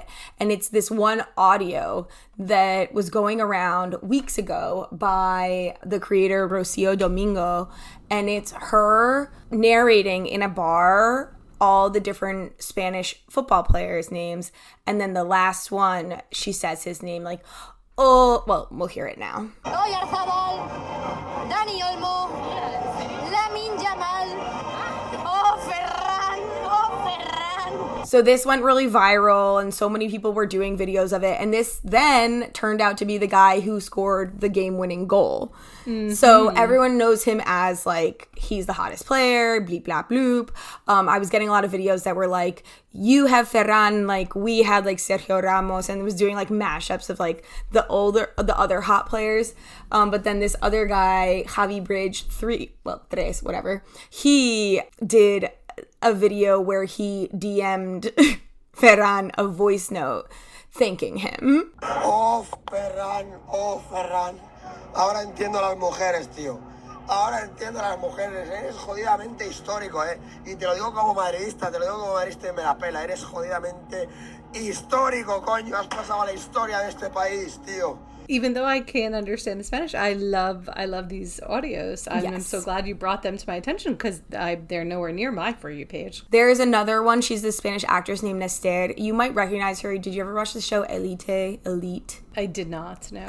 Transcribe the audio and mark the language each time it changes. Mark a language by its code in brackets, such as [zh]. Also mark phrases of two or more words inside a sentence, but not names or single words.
[en] And it's this one audio that was going around weeks ago by the creator Rocio Domingo. And it's her narrating in a bar all the different Spanish football players' names. And then the last one, she says his name like, oh, well, we'll hear it now. Oyarzabal, Dani Olmo, Lamine Yamal, oh Ferran, oh Ferran. So this went really viral and so many people were doing videos of it. And this then turned out to be the guy who scored the game-winning goal. So everyone knows him as like, he's the hottest player, bleep, blap, bloop. I was getting a lot of videos that were like, you have Ferran, like we had like Sergio Ramos, and it was doing like mashups of like the other hot players. But then this other guy, Javi Bridge, tres, whatever, he did a video where he DM'd Ferran a voice note thanking him. Oh, Ferran, oh, Ferran. [es] Ahora entiendo a las mujeres, tío. ahora entiendo a las mujeres. Eres jodidamente histórico, ¿eh? Y te lo digo como madridista, y me la pela. Eres jodidamente histórico, coño. Has pasado a la historia de este país, tío. [en] Even though I can't understand the Spanish, I love these audios. I'm so glad you brought them to my attention because they're nowhere near my For You page. There's another one. She's this Spanish actress named Esther. You might recognize her. Did you ever watch the show Elite? I did not, no.